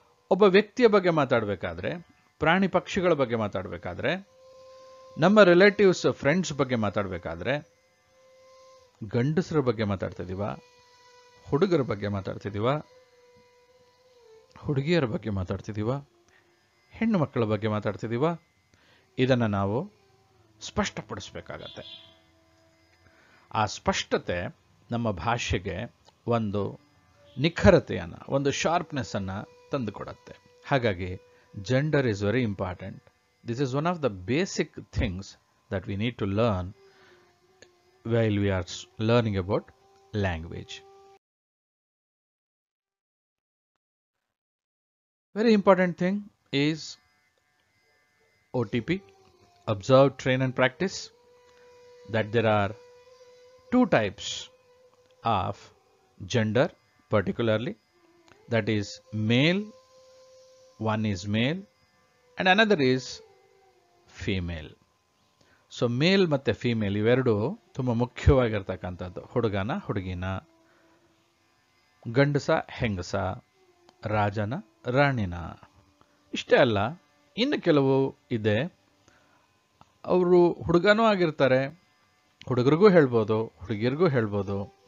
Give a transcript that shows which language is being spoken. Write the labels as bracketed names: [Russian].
[Kannada] ಒಬ್ಬ ವ್ಯಕ್ತಿಯ ಬಗ್ಗೆ ಮಾತಾಡಬೇಕಾದ್ರೆ, ಪ್ರಾಣಿ ಪಕ್ಷಿಗಳ ಬಗ್ಗೆ ಮಾತಾಡಬೇಕಾದ್ರೆ, ನಮ್ಮ ರಿಲೇಟಿವ್ಸ್ ಫ್ರೆಂಡ್ಸ್ ಬಗ್ಗೆ ಮಾತಾಡಬೇಕಾದ್ರೆ ಗಂಡಸರ ಬಗ್ಗೆ ಮಾತಾಡ್ತಿದ್ದೀವ, ಹುಡುಗರ ಬಗ್ಗೆ ಮಾತಾಡ್ತಿದ್ದೀವ, ಹುಡುಗಿಯರ ಬಗ್ಗೆ ಮಾತಾಡ್ತಿದ್ದೀವ, ಹೆಣ್ಣು ಮಕ್ಕಳ ಬಗ್ಗೆ ಮಾತಾಡ್ತಿದ್ದೀವ, ಇದನ್ನು ನಾವು ಸ್ಪಷ್ಟಪಡಿಸ್ಬೇಕಾಗತ್ತೆ. ಆ ಸ್ಪಷ್ಟತೆ ನಮ್ಮ ಭಾಷೆಗೆ ಒಂದು ನಿಖರತೆಯನ್ನು, ಒಂದು ಶಾರ್ಪ್ನೆಸ್ಸನ್ನು ತಂದುಕೊಡುತ್ತೆ. ಹಾಗಾಗಿ [English] Gender is very important. This is one of the basic things that we need to learn while we are learning about language. Very important thing is OTP, observe, train and practice, that there are two types of gender particularly, that is male, one is male and another is female. [Kannada] So ಮೇಲ್ ಮತ್ತು female ಇವೆರಡು ತುಂಬ ಮುಖ್ಯವಾಗಿರ್ತಕ್ಕಂಥದ್ದು. ಹುಡುಗನ ಹುಡುಗಿನ, ಗಂಡಸ ಹೆಂಗಸ, ರಾಜನ ರಾಣಿನ. ಇಷ್ಟೇ ಅಲ್ಲ, ಇನ್ನು ಕೆಲವು ಇದೆ, ಅವರು ಹುಡುಗನೂ ಆಗಿರ್ತಾರೆ, ಹುಡುಗರಿಗೂ ಹೇಳ್ಬೋದು, ಹುಡುಗಿಯರಿಗೂ ಹೇಳ್ಬೋದು.